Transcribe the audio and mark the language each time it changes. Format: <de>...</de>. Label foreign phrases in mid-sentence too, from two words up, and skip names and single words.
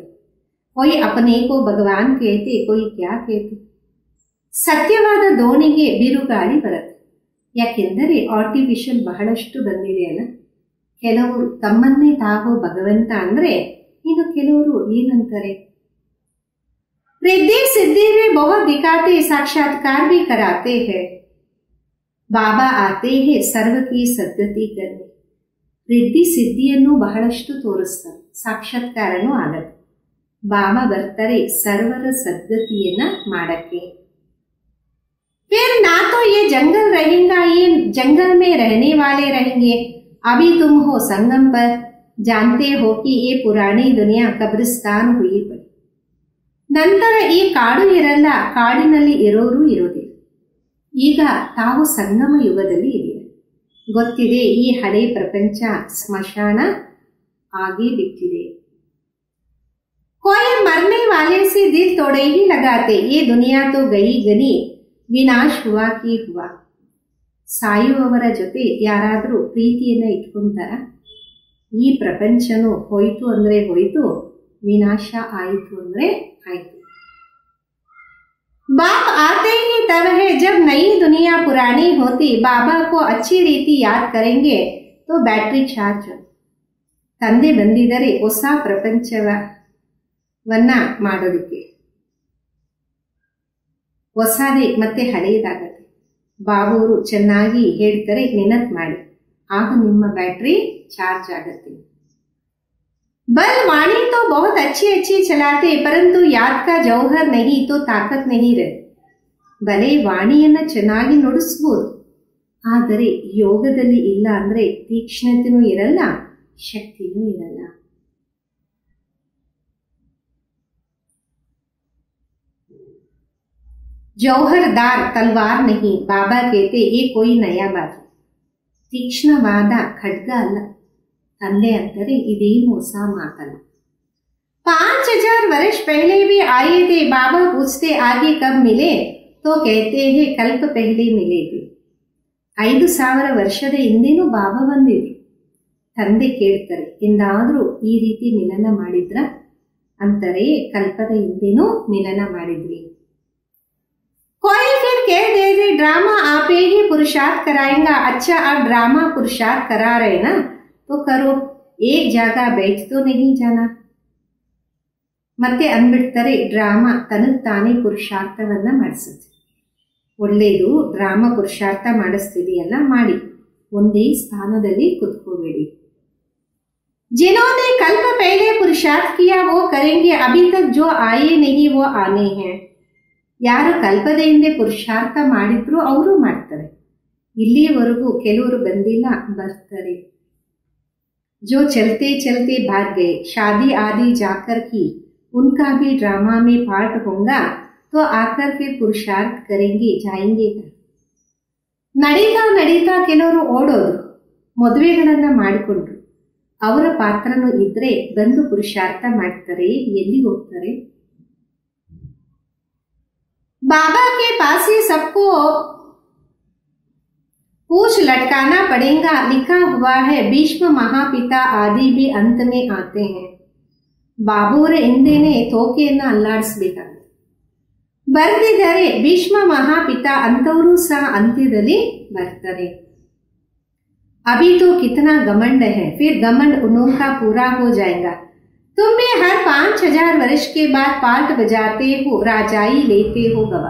<hi>कोई अपने को भगवान कहते, कोई क्या कहते.</hi> <kn>ಸತ್ಯವಾದ ದೋಣಿಗೆ ಬಿರುಗಾಳಿ ಬರುತ್ತೆ. ಯಾಕೆಂದರೆ ಆರ್ಟಿಫಿಷಿಯಲ್ ಬಹಳಷ್ಟು ಬಂದಿದೆ ಅಲ್ಲ. ಕೆಲವರು ತಮ್ಮನ್ನೇ ತಾವು ಭಗವಂತ ಅಂದ್ರೆ, ಇನ್ನು ಕೆಲವರು ಏನಂತಾರೆ,</kn> <hi>रिद्धि सिद्धि में बहुत दिखाते, साक्षात्कार भी कराते हैं. बाबा आते हैं सर्व की सद्गति करने.</hi> <kn>ರಿದ್ಧಿ ಸಿದ್ಧಿಯನ್ನು ಬಹಳಷ್ಟು ತೋರಿಸ್ತಾರೆ, ಸಾಕ್ಷಾತ್ಕಾರನೂ ಆಗತ್ತೆ. ಬಾಬಾ ಬರ್ತಾರೆ ಸರ್ವರ ಸದ್ಗತಿಯನ್ನ ಮಾಡಕ್ಕೆ.</kn> <hi>फिर ना तो ये जंगल रहेगा, ये जंगल में रहने वाले रहेंगे. अभी तुम हो संगम पर, जानते हो कि ये पुरानी दुनिया कब्रिस्तान हुई पड़ी.</hi> <kn>ನಂತರ ಈ ಕಾಡು ಇರಲ್ಲ, ಕಾಡಿನಲ್ಲಿ ಇರೋರು ಇರೋದಿಲ್ಲ. ಈಗ ತಾವು ಸಂಗಮ ಯುಗದಲ್ಲಿ ಇದೀರ. ಗೊತ್ತಿದೆ ಈ ಹಳೆ ಪ್ರಪಂಚ ಸ್ಮಶಾನ ಆಗೇ ಬಿಟ್ಟಿದೆ.</kn> <hi>कोई मरने वाले से दिल तोड़े ही लगाते, ये दुनिया तो गई गनी विनाश हुआ कि हुआ.</hi> <kn>ಸಾಯುವವರ ಜೊತೆ ಯಾರಾದರೂ ಪ್ರೀತಿಯನ್ನ ಇಟ್ಕೊಂತಾರ? ಈ ಪ್ರಪಂಚನೂ ಹೋಯ್ತು ಅಂದ್ರೆ ಹೋಯ್ತು, ವಿನಾಶ ಆಯಿತು ಅಂದ್ರೆ ಆಯ್ತು.</kn> <hi>बाप आते ही तब है जब नई दुनिया पुरानी होती. बाबा को अच्छी ರೀತಿ याद करेंगे तो</hi> <en>battery charge.</en> <kn>ತಂದೆ ಬಂದಿದರೆ ಹೊಸ ಪ್ರಪಂಚವನ್ನ ಮಾಡೋದಕ್ಕೆ, ಹೊಸದೇ ಮತ್ತೆ ಹಳೆಯದಾಗತ್ತೆ. ಬಾಬುವರು ಚೆನ್ನಾಗಿ ಹೇಳ್ತಾರೆ, ನೆನಪು ಮಾಡಿ, ಆಗ ನಿಮ್ಮ</kn> <en>battery charge</en> <kn>ಆಗತ್ತೆ.</kn> <hi>बल वाणी तो बहुत अच्छी अच्छी चलाते, परंतु याद का जौहर नहीं तो ताकत नहीं रहती.</hi> <kn>ಬಲೆ ವಾಣಿಯನ್ನ ಚೆನ್ನಾಗಿ ನುಡಿಸ್ಬೋದು, ಆದರೆ ಯೋಗದಲ್ಲಿ ಇಲ್ಲ ಅಂದ್ರೆ ತೀಕ್ಷ್ಣತೆನೂ ಇರಲ್ಲ, ಶಕ್ತಿನೂ ಇರಲ್ಲ.</kn> <hi>जौहरदार तलवार नहीं, बाबा कहते ये कोई नया बात.</hi> <kn>ತೀಕ್ಷ್ಣವಾದ ಖಡ್ಗ ಅಲ್ಲ. ತಂದೆ ಅಂತಾರೆ ಇದೇನು ಹೊಸ ಮಾತಲ್ಲ.</kn> <hi>5000 वर्ष पहले भी आए थे. बाबा पूछते आगे कब मिले तो कहते हैं कल्प पहले मिले थे.</hi> <kn>5000 ವರ್ಷದ ಹಿಂದೆನೂ ಬಾಬಾ ಬಂದಿದ್ರು. ತಂದೆ ಕೇಳ್ತಾರೆ, ಎಂದಾದ್ರೂ ಈ ರೀತಿ ಮಿಲನ ಮಾಡಿದ್ರ ಅಂತಾರೆ, ಕಲ್ಪದ ಹಿಂದೆನೂ ಮಿಲನ ಮಾಡಿದ್ವಿ.</kn> <hi>कोई फिर कह दे ड्रामा आप ही पुरुषार्थ कराएंगा. अच्छा आप ड्रामा पुरुषार्थ करा रहे ना तो करो, एक जगह बैठ तो नहीं जाना.</hi> <kn>ಮತ್ತೆ ಅಂದ್ಬಿಡ್ತಾರೆ, ಡ್ರಾಮಾ ತನಗ್ ತಾನೇ ಪುರುಷಾರ್ಥವನ್ನ ಮಾಡಿಸುತ್ತೆ. ಒಳ್ಳೇದು, ಡ್ರಾಮಾ ಪುರುಷಾರ್ಥ ಮಾಡಿಸ್ತಿದೆಯಲ್ಲ, ಮಾಡಿ, ಒಂದೇ ಸ್ಥಾನದಲ್ಲಿ ಕುತ್ಕೋಬೇಡಿ.</kn> <hi>जिन्होंने कल्प पहले पुरुषार्थ किया वो करेंगे, अभी तक जो आए नहीं वो आने हैं.</hi> <kn>ಯಾರು ಕಲ್ಪದ ಹಿಂದೆ ಪುರುಷಾರ್ಥ ಮಾಡಿದ್ರು ಅವರು ಮಾಡ್ತಾರೆ. ಇಲ್ಲಿಯವರೆಗೂ ಕೆಲವರು ಬಂದಿಲ್ಲ, ಬರ್ತಾರೆ.</kn> <hi>जो चलते चलते भाग गए, शादी आदि जाकर की, उनका भी ड्रामा में पार्ट होगा तो आकर फिर पुरुषार्थ करेंगे जाएंगे.</hi> <kn>ನಡೀತಾ ನಡೀತಾ ಕೆಲವರು ಓಡೋದು, ಮದುವೆಗಳನ್ನ ಮಾಡಿಕೊಂಡ್ರು, ಅವರ ಪಾತ್ರನೂ ಇದ್ರೆ ಬಂದು ಪುರುಷಾರ್ಥ ಮಾಡ್ತಾರೆ. ಎಲ್ಲಿ ಹೋಗ್ತಾರೆ?</kn> <hi>बाबा के पास ही सबको पूछ लटकाना पड़ेगा. लिखा हुआ है भीष्म महापिता आदि भी अंत में आते हैं.</hi> <kn>ಬಾಬುವರ ಹಿಂದೆನೆ ತೋಕೆಯನ್ನ ಅಲ್ಲಾಡಿಸ್ಬೇಕಾಗುತ್ತೆ. ಬರ್ತಿದ್ದಾರೆ ಭೀಷ್ಮ ಮಹಾಪಿತಾ ಅಂತವರು ಸಹ ಅಂತ್ಯದಲ್ಲಿ ಬರ್ತಾರೆ.</kn> <hi>अभी तो कितना घमंड है, फिर घमंड उनका पूरा हो जाएगा. तुम्हें हर 5000 वर्ष के बाद पार्ट बजाते हो, राजाई लेते हो गवा.</hi>